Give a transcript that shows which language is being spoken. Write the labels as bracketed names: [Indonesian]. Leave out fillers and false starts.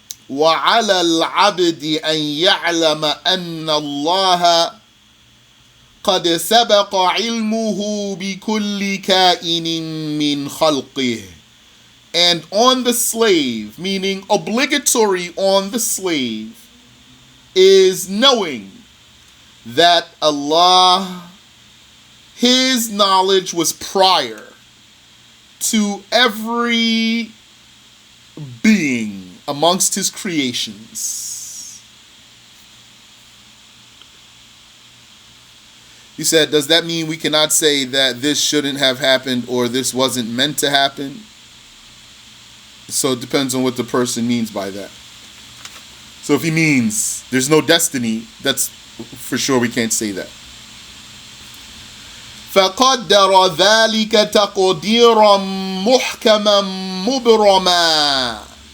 [Arabic] وعلى العبد أن يعلم أن الله قد سبق علمه بكل كائن من خلقه. [English] And on the slave, meaning obligatory on the slave, is knowing that Allah, His knowledge was prior to every being amongst His creations. He said, does that mean we cannot say that this shouldn't have happened or this wasn't meant to happen? So it depends on what the person means by that. So if he means there's no destiny, that's for sure we can't say that. [Arabic] فَقَدَّرَ ذَلِكَ تَقْدِيرًا مُحْكَمًا مُبْرَمًا.